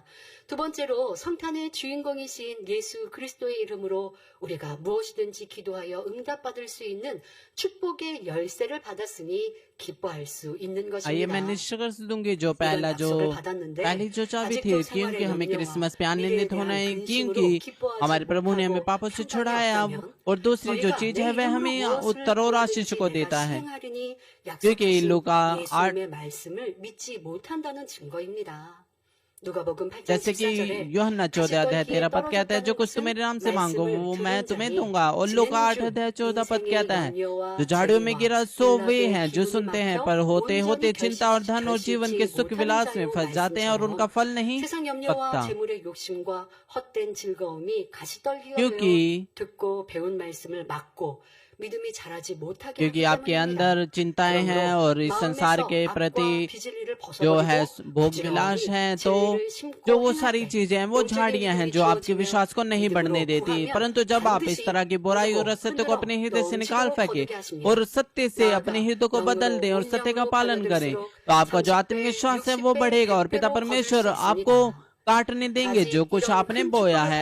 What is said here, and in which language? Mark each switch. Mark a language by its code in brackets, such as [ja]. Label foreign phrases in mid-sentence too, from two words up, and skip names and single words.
[ko] 두 번째로 성탄의 주인공이신 예수 그리스도의 이름으로 우리가 무엇이든지 기도하여 응답받을 수 있는 축복의 열쇠를 받았으니 기뻐할 수 있는 [hi] आइए मैं [ko] 것입니다. [hi] निश्चय दूंगी जो [ko] 이런 [hi] पहली [ko] 약속을 받았는데 [hi] जो चाबी थी, [ko] 아직도 [hi] क्योंकि [ko] 생활의 [hi] हमें [ko] 염려와 [hi] क्रिसमस पे [ko] 미래에 [hi] आनंदित होना [ko] 대한 [hi] है, [ko] 근심으로 [hi] क्योंकि [ko] 기뻐하지 [hi] हमारे प्रभु ने हमें [ko] 못하고 [hi] पापों से [ko] 평강이 [hi] छुड़ाया। [ko] 없다면 [hi] और दूसरी जो [ko] 저희가 [hi] चीज [ko] 내 [hi] है वह [ko] 이름으로 [hi] हमें [ko] 무엇을 [hi] उत्तर और आशीष [ko] 구하든지 [hi] को [ko] 내가 [hi] देता है, [ko] 수행하리니 [hi] क्योंकि [ko] 약속하신 [hi] लूका 8 [ko] 예수님의 말씀을 믿지 못한다는 증거입니다. 누가복음 8장 [hi] जैसे कि [ko] 14절에 [hi] यूहन्ना 14 अध्याय 13 पद कहता है, जो कुछ तुम मेरे नाम से मांगो वो मैं तुम्हें दूंगा। और लूका 8 अध्याय 14 पद कहता है, जो झाड़ियों में गिरा सो वे हैं जो सुनते हैं, पर होते होते चिंता और धन और जीवन के सुख विलास में फंस जाते हैं और उनका फल नहीं [ko] 세상 염려와 [hi] पकता। [ko] 재물의 욕심과 헛된 즐거움이 가시떨기가 [hi] क्योंकि [ko] 되어 듣고 배운 말씀을 막고 믿음이 자라지 못하게 [hi] क्योंकि [ko] 하기 [hi] आपके [ko] 때문입니다. [hi] अंदर चिंताएं हैं और इस संसार के प्रति जो है भोग विलास है, तो जो वो सारी चीजें हैं वो झाड़ियां हैं जो आपके विश्वास को नहीं बढ़ने देती। परंतु जब आप इस तरह की बुराई और असत्य को अपने हृदय से निकाल फेंके और सत्य से अपने हृदय को बदल दें और सत्य का पालन करें, तो आपका जो आत्मविश्वास है वो बढ़ेगा और पिता परमेश्वर आपको काटने देंगे जो कुछ आपने बोया है।